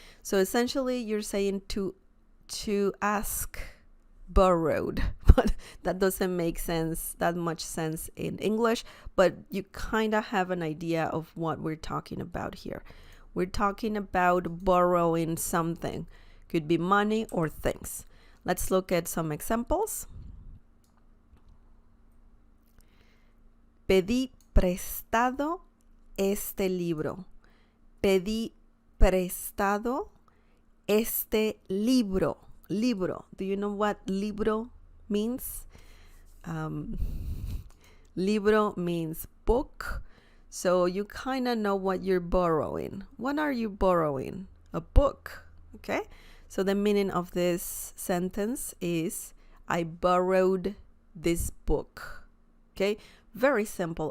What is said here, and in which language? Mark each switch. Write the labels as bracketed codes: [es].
[en] So essentially you're saying to ask borrowed, but that doesn't make that much sense in English, but you kind of have an idea of what we're talking about here. We're talking about borrowing something. Could be money or things. Let's look at some examples. [es] Pedí prestado este libro. Pedí prestado este libro. Libro. [en] Do you know what libro means? Libro means book. So you kind of know what you're borrowing. What are you borrowing? A book. Okay? So the meaning of this sentence is, I borrowed this book. Okay? Very simple.